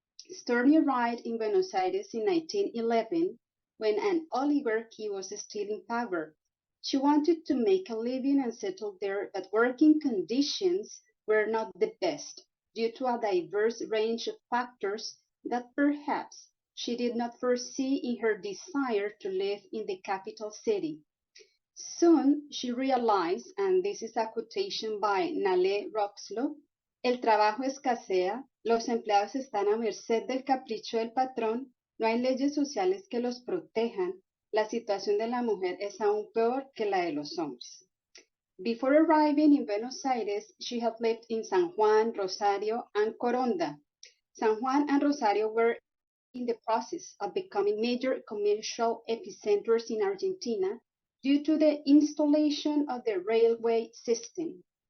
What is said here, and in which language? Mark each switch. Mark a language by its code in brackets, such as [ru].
[en] Storni arrived in Buenos Aires in 1911 when an oligarchy was still in power. She wanted to make a living and settle there, but working conditions were not the best due to a diverse range of factors that perhaps she did not foresee in her desire to live in the capital city. Soon she realized, and this is a quotation by Nale Roxlow, [es] el trabajo escasea, los empleados están a merced del capricho del patrón, no hay leyes sociales que los protejan, la situación de la mujer es aún peor que la de los hombres. [en] Before arriving in Buenos Aires, she had lived in San Juan, Rosario, and Coronda. San Juan and Rosario were in the process of becoming major commercial epicenters in Argentina due to the installation of the railway system.